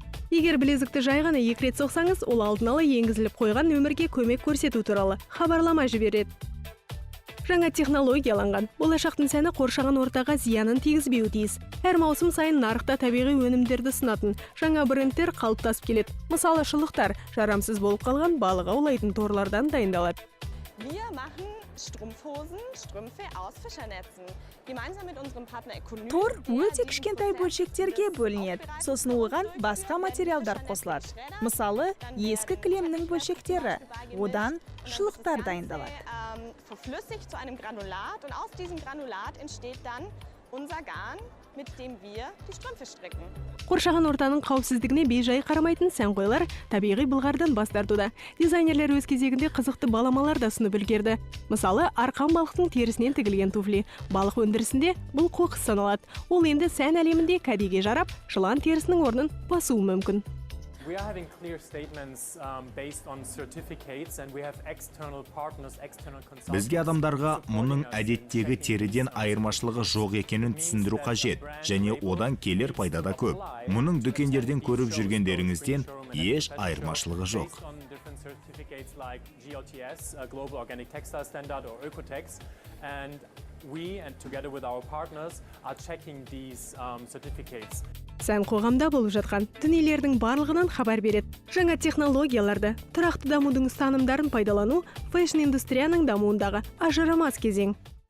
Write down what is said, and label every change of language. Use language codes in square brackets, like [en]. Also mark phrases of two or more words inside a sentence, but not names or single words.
[kk] Егер білезікті жай ғана 2 рет соқсаңыз, ол алдын ала енгізіліп қойған нөмірге көмек көрсету туралы хабарлама жібереді. Жаңа технологияланған. Болашақтың сәні қоршаған ортаға зиянын тигізбеуі тиіс. Әр маусым сайын нарықта табиғи өнімдерді ұсынатын жаңа брендтер қалыптасып келеді. Мысалы, шұлықтар жарамсыз болып қалған балық аулайтын торлардан дайындалады. [de] Wir machen Strumpfhosen, Strümpfe aus Fischernetzen. Gemeinsam mit unserem Partner Econyl. [kk] Тор өте кішкентай бөлшектерге бөлінеді. Сосын оған басқа материалдар қосылады. Мысалы, ескі кілемнің бөлшектері. Одан шұлықтар дайындалады. [de] Verflüssigt zu einem Granulat und aus diesem Granulat entsteht dann unser Garn, mit dem wir die Strümpfe stricken. [kk] Қоршаған ортаның қауіпсіздігіне бейжай қарамайтын сәнқойлар табиғи былғардан бас тартуда. Дизайнерлер өз кезегінде қызықты баламалар да ұсынып үлгерді. Мысалы, арқан балықтың терісінен тігілген туфли. Балық өндірісінде бұл қоқыс саналады. Ол енді сән әлемінде кәдеге жарап, жылан терісінің орнын басуы мүмкін. [en] We are having clear statements based on certificates and we have external partners, external consultants. [kk] Бізге адамдарға мұның әдеттегі теріден айырмашылығы жоқ екенін түсіндіру қажет, және одан келер пайда да көп. Мұның дүкендерден көріп жүргендеріңізден еш айырмашылығы жоқ. [en] certificates like GOTS, Global Organic Textile Standard, or Oecotex, and we, and together with our partners, are checking these certificates. [kk] Сән қоғамда болып жатқан дүниелердің барлығынан хабар береді. Жаңа технологияларды, тұрақты дамудың ұстанымдарын пайдалану фэшн индустрияның дамуындағы ажырамас кезең.